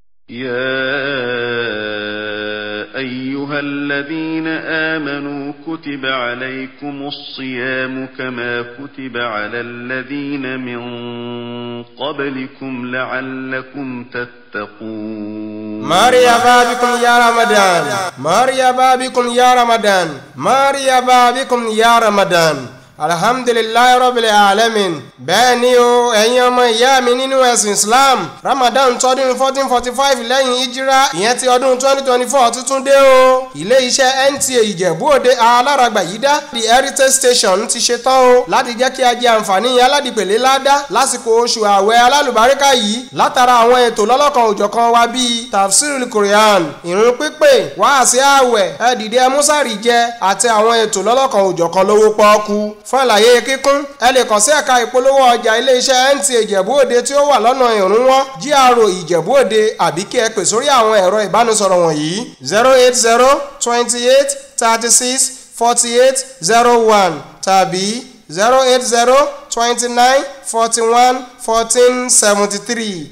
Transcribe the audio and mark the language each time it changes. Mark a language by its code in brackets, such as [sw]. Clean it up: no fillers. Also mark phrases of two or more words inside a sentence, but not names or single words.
[ar] يا أيها الذين آمنوا كتب عليكم الصيام كما كتب على الذين من قبلكم لعلكم تتقون. مرحبا بكم يا رمضان، مرحبا بكم يا رمضان، مرحبا بكم يا رمضان. الحمد لله رب العالمين. [yo] bẹ́ẹ̀ ni o ẹ̀yin ọmọ ìyá mi nínú ẹ̀sìn islam, ramadan tọdún 1445 lẹ́yìn ìjírá ìyẹn ti ọdún 2024 tuntun dé o. ilé iṣẹ́ NTA Ìjẹ̀bú Òde aláràgbà yìí dá [en] the heritage station [yo] ti ṣetán o láti jẹ́ kí a jẹ àǹfààní aládìpẹ̀lẹ́ ládá lásìkò oṣù ààwẹ̀ alálùbáríkà yìí látara àwọn ètò lọ́lọ́kan òjọ̀kan wa bíi [ar] تفسير القرآن, [yo] ìrun pípè, wáàsí ààwẹ̀, ẹ̀dìdẹ mùsàrì jẹ àti àwọn ètò lọ́lọ́kan òjọ̀kan lówó pọ́ọ́kú. fún àlàyé kíkún ẹ lè kàn sí ẹ̀ka ìpolówó ọjà iléeṣẹ́ NTA Ìjẹ̀bú Òde tí ó wà lọ́nà ìrúnwọ́ GRA Ìjẹ̀bú Òde àbí kí ẹ pè sórí àwọn ẹ̀rọ ìbánisọ̀rọ̀ wọ̀nyí 080 28 36 48 01 tàbí 080 29 41 14 73.